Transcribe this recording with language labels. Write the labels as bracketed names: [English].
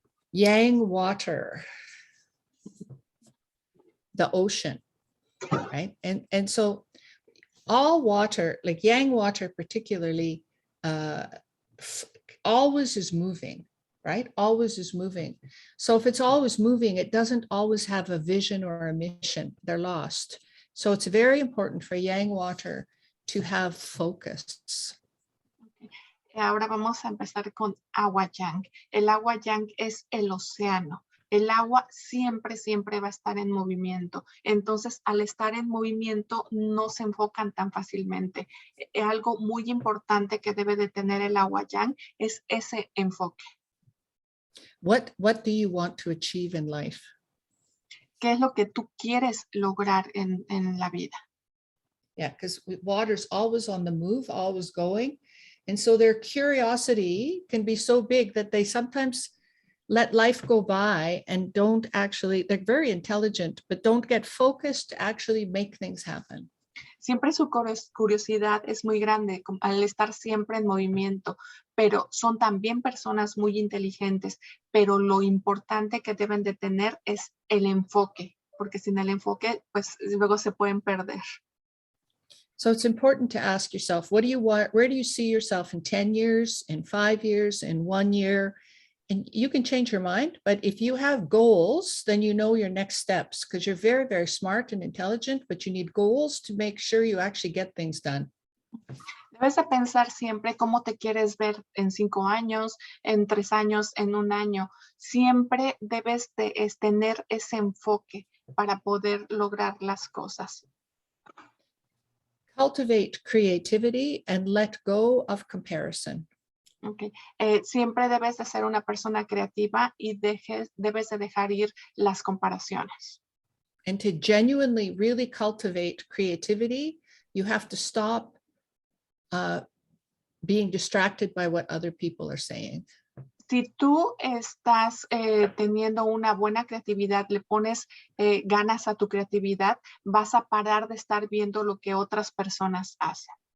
[English] Yang water, the ocean, right? And so all water, like yang water particularly, always is moving, right? Always is moving. So if it's always moving, it doesn't always have a vision or a mission. They're lost. So it's very important for yang water to have focus. [Spanish] Ahora vamos a empezar con agua yang. El agua yang es el océano. El agua siempre, siempre va a estar en movimiento. Entonces, al estar en movimiento, no se enfocan tan fácilmente. Algo muy importante que debe de tener el agua yang es ese enfoque. [English] What do you want to achieve in life? [Spanish] ¿Qué es lo que tú quieres lograr en la vida? [English] Yeah, because water's always on the move, always going. And so their curiosity can be so big that they sometimes let life go by and don't actually, they're very intelligent, but don't get focused to actually make things happen. [Spanish] Siempre su curiosidad es muy grande al estar siempre en movimiento, pero son también personas muy inteligentes, pero lo importante que deben de tener es el enfoque, porque sin el enfoque, pues luego se pueden perder. [English] So it's important to ask yourself, what do you want? Where do you see yourself in 10 years, in 5 years, in 1 year? And you can change your mind, but if you have goals, then you know your next steps, because you're very, very smart and intelligent, but you need goals to make sure you actually get things done. [Spanish] Debes de pensar siempre cómo te quieres ver en 5 años, en 3 años, en 1 año. Siempre debes de tener ese enfoque para poder lograr las cosas. [English] Cultivate creativity and let go of comparison. Okay. [Spanish] Siempre debes de ser una persona creativa y debes de dejar ir las comparaciones. [English] And to genuinely really cultivate creativity, you have to stop being distracted by what other people are saying. [Spanish] Si tú estás teniendo una buena creatividad, le pones ganas a tu creatividad, vas a parar de estar viendo lo que otras personas hacen.